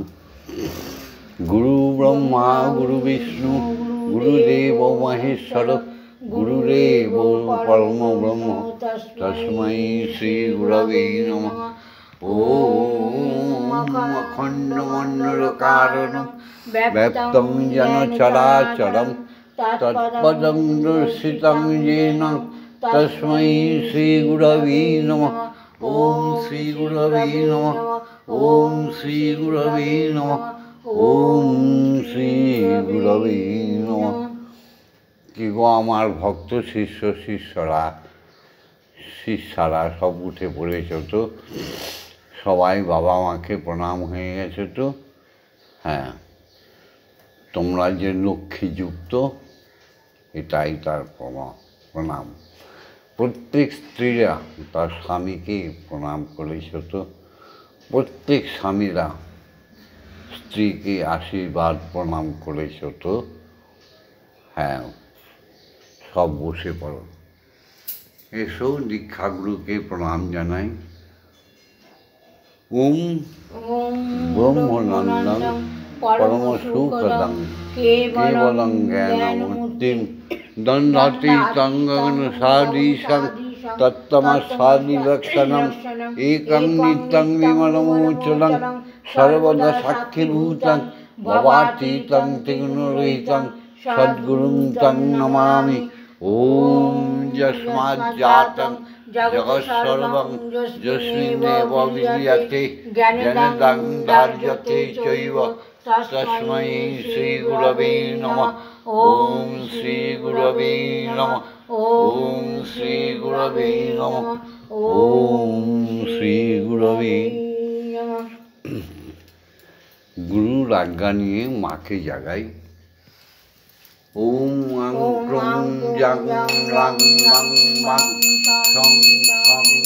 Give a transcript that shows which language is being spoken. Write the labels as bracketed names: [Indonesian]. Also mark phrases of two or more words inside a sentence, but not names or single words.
[Sanskrit] গুরু ব্রহ্মা গুরু বিষ্ণু গুরুদেব মহেশ্বর গুরুরেব পরম ব্রহ্ম তস্मै শ্রী গুরবে নমঃ। ওম অখণ্ডমণ্ডলকারণং ব্যপ্তং যেন চরাচরং তৎপদং দর্শিতং येन তস্मै শ্রী গুরবে নমঃ। ওম শ্রী গুরবে নমঃ। ওম শ্রী গুরবে নমঃ। ওম শ্রী গুরবে নমঃ। [Bangla] কি গো আমার ভক্ত শিষ্যরা সব উঠে পড়েছ তো? সবাই বাবা মাকে প্রণাম হয়ে গেছে তো? হ্যাঁ, তোমরা যে লক্ষ্মীযুক্ত এটাই তার প্রণাম। প্রত্যেক স্ত্রীরা তার স্বামীকে প্রণাম করেছ তো? প্রত্যেক স্বামীরা স্ত্রীকে আশীর্বাদ প্রণাম করেছ তো? হ্যাঁ, সব বসে পড়ো। এসো দীক্ষাগুরুকে প্রণাম জানাই। [Sanskrit] ওম ব্রহ্মনন্দং পরমসুখদং কেবলং জ্ঞানমূর্তিং দণ্ডাতীतं গগনসদৃশং তত্ত্বমস্যাদিলক্ষণং একং নিত্যং বিমলমোচनं সর্বদা সাক্ষীভূतं ভবাতীतं ত্রিগুণরহিतं সদ্গুরুং तं নমামি। ওম যস্মাজ্জাतं জগৎসর্বং যস্মিন্নেব বিদ্যতে জ্ঞানদাং ধার্যতে চৈব তস্मै শ্রী গুরবে নমঃ। ওম শ্রী গুরবে নমঃ। ওম শ্রী গুরবে নমঃ। ওম শ্রী গুরবে নমঃ। [Bangla] গুরুর আজ্ঞা নিয়ে মাকে জাগাই। [Sanskrit] ওম আং ক্রং জাং রাং বাং বাং সং সং